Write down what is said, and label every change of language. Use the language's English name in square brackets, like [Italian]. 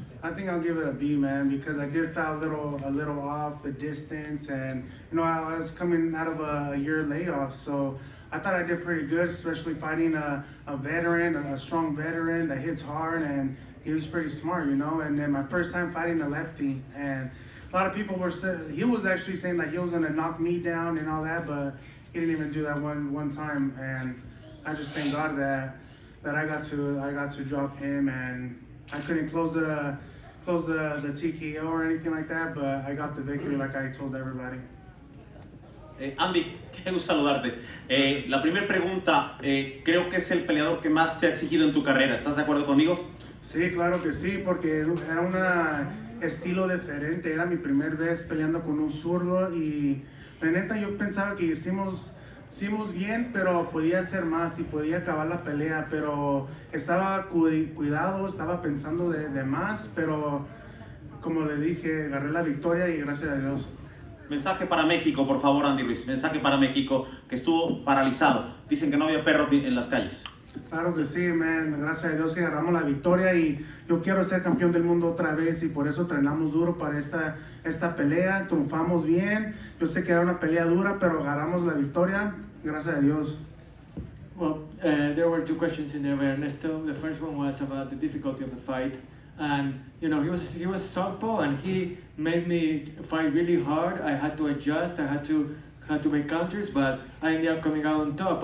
[English] I think I'll give it a B, man, because I did foul a little off the distance, and I was coming out of a year layoff, so I thought I did pretty good, especially fighting a veteran, a strong veteran that hits hard, and he was pretty smart, and then my first time fighting a lefty, and a lot of people were saying, he was actually saying that he was gonna knock me down and all that, but he didn't even do that one time, and I just thank God that I got to drop him, and I couldn't close the TKO or anything like that, but I got the victory like I told everybody. [Spanish] Andy, qué gusto saludarte. La primera pregunta, creo que es el peleador que más te ha exigido en tu carrera. ¿Estás de acuerdo conmigo? Sí, claro que sí, porque era un estilo diferente. Era mi primera vez peleando con un zurdo y la neta yo pensaba que hicimos bien, pero podía hacer más y podía acabar la pelea, pero estaba cuidado, estaba pensando de más, pero como le dije, agarré la victoria y gracias a Dios. Mensaje para México, por favor, Andy Ruiz. Mensaje para México, que estuvo paralizado. Dicen que no había perros en las calles. Claro que sí, man. Gracias a Dios que agarramos la victoria y yo quiero ser campeón del mundo otra vez y por eso entrenamos duro para esta pelea. Triunfamos bien. Yo sé que era una pelea dura, pero agarramos la victoria. Gracias a Dios. [English] Well, there were two questions in there, Ernesto. The first one was about the difficulty of the fight. And he was southpaw, and he made me fight really hard. I had to adjust. I had to make counters, but I ended up coming out on top.